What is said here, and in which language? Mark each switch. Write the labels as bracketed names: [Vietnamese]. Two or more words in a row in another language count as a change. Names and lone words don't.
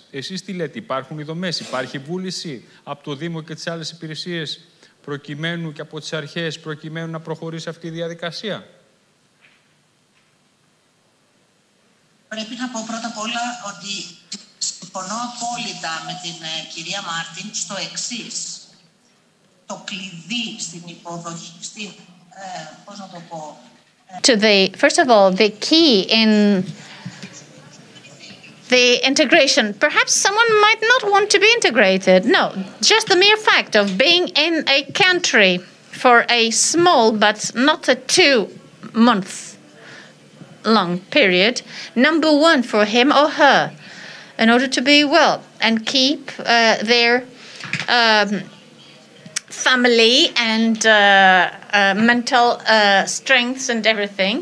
[Greek] Εσείς τι λέτε, υπάρχουν οι δομές, υπάρχει βούληση από το Δήμο και τις άλλες υπηρεσίες προκειμένου και από τις αρχές προκειμένου να προχωρήσει αυτή η διαδικασία? Πρέπει να πω πρώτα απ' όλα ότι συμφωνώ απόλυτα με την κυρία Μάρτιν στο εξής. Το κλειδί στην υποδοχή, πώς να το πω... [English] First of all, the key in the integration. Perhaps someone might not want to be integrated. No, just the mere fact of being in a country for a small but not a 2-month long period, number one for him or her, in order to be well and keep their family and mental strengths and everything.